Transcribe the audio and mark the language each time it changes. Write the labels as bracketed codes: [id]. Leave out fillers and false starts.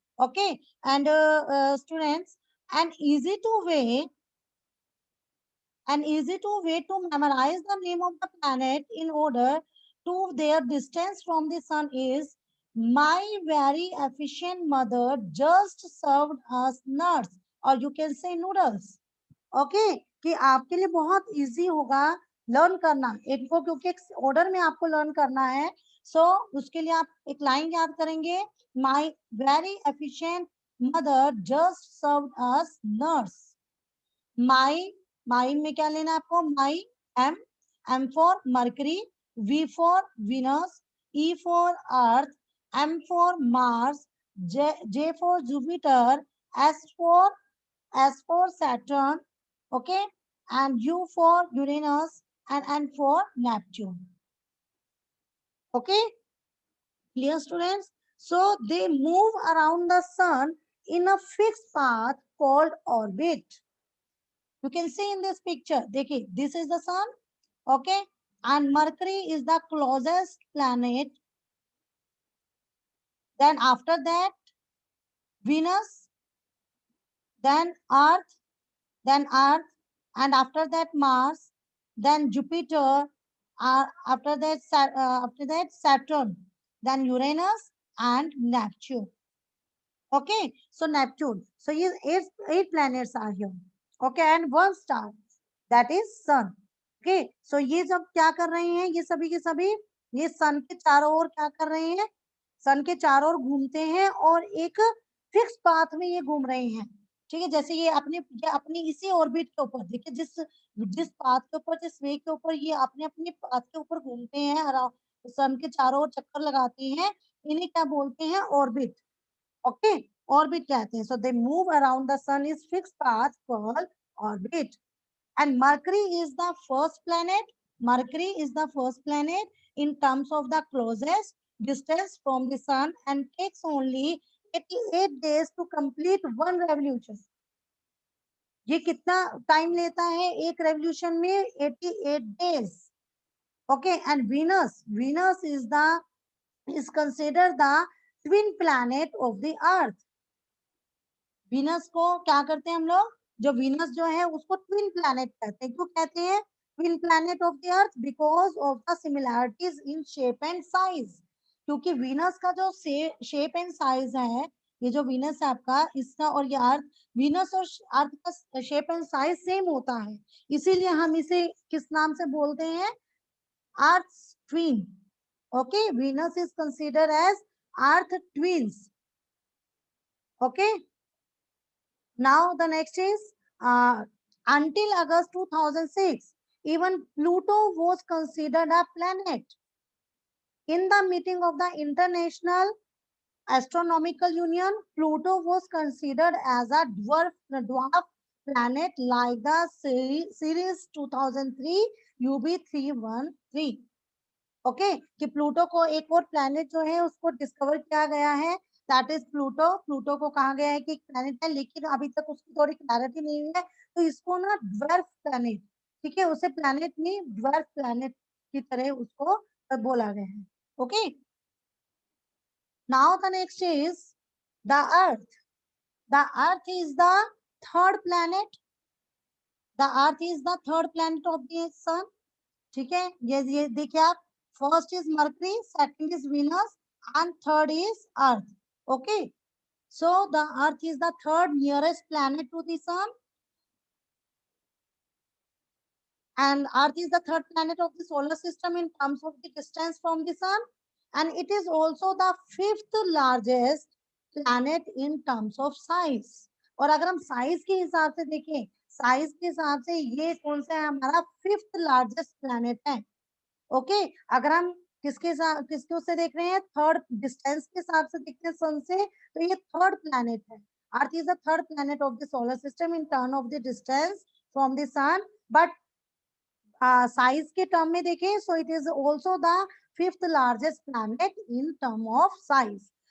[en] Okay, and students, an easy to way to memorize the name of the planet in order to their distance from the sun is, my very efficient mother just served us nuts, or you can say noodles. [hi] Okay कि आपके लिए बहुत easy होगा learn करना इनको, क्योंकि एक order में आपको लर्न करना है. सो उसके लिए आप एक लाइन याद करेंगे, [en] My very efficient mother just serve us nurse. [hi] माई माई में क्या लेना है आपको, [en] My M, M for Mercury, V for Venus, E for Earth, M for Mars, J for Jupiter, S for Saturn, okay, and U for Uranus, and N for Neptune. Okay, clear students? So they move around the sun in a fixed path called orbit. You can see in this picture, this is the sun, okay, and Mercury is the closest planet. Then after that, Venus, then Earth, and after that Mars, then Jupiter, after that Saturn, then Uranus and Neptune. Okay, so Neptune. So eight planets are here. Okay, and one star, that is sun. [hi] Okay, so ये सब क्या कर रहे हैं, ये सभी के सभी ये सन के चारों ओर क्या कर रहे हैं, सन के चारों ओर घूमते हैं और एक फिक्स पाथ में ये घूम रहे हैं. ठीक है, जैसे ये अपनी इसी ऑर्बिट के ऊपर देखिए, जिस जिस पाथ के ऊपर, जिस वे के ऊपर ये अपने अपने पाथ के ऊपर घूमते हैं, सन के चारों ओर चक्कर लगाते हैं, इन्हें क्या बोलते हैं, ऑर्बिट. [en] okay, [hi] ऑर्बिट कहते हैं. [en] So they move around the sun is fix path called orbit. And Mercury is the first planet. Mercury is the first planet in terms of the closest distance from the sun and takes only 88 days to complete one revolution. [hi] ये कितना time लेता है एक revolution में, 88 days. [en] Okay, and Venus is considered the twin planet of the Earth. [hi] Venus को क्या करते हैं हम लोग, जो वीनस जो है उसको ट्विन प्लैनेट कहते हैं. क्यों कहते हैं [en] Twin planet of the earth? Because of the similarities in shape and size. [hi] क्योंकि वीनस का जो शेप एंड साइज है, ये जो वीनस है आपका, इसका और ये अर्थ, वीनस और अर्थ का शेप एंड साइज सेम होता है, इसीलिए हम इसे किस नाम से बोलते हैं, अर्थ twin. [en] Okay, Venus is considered as earth twins. Okay, now the next is until August 2006, even Pluto was considered a planet. In the meeting of the International Astronomical Union, Pluto was considered as a dwarf planet like the series 2003 UB313. [hi] Okay कि Pluto को एक और planet जो है उसको discover किया गया है, [en] That is Pluto. [hi] प्लूटो को कहा गया है कि प्लैनेट है, लेकिन अभी तक उसकी थोड़ी क्लैरिटी नहीं हुई है, तो इसको ना ड्वार्फ प्लैनेट, ठीक है, उसे प्लैनेट नहीं ड्वार्फ प्लैनेट की तरह उसको बोला गया है। [en] Okay, now the next is the earth. The earth is the third planet, the earth is the third planet of the sun, ठीक है। ये देखिए आप, first is Mercury, second is Venus and third is earth. Okay, so the earth is the third nearest planet to the sun, and earth is the third planet of the solar system in terms of the distance from the sun, and it is also the fifth largest planet in terms of size। [hi] और अगर हम size के हिसाब से देखें, size के हिसाब से ये कौन सा है, हमारा फिफ्थ लार्जेस्ट प्लैनेट है। ओके, अगर हम किसके साथ किसके उससे देख रहे हैं, थर्ड डिस्टेंस के हिसाब से देखते हैं सन से, तो ये थर्ड प्लैनेट है। [en] earth is the third planet of the solar system in term of the distance from the sun, [hi] but size के टर्म में देखें, [en] So it is also the fifth largest planet in term of size.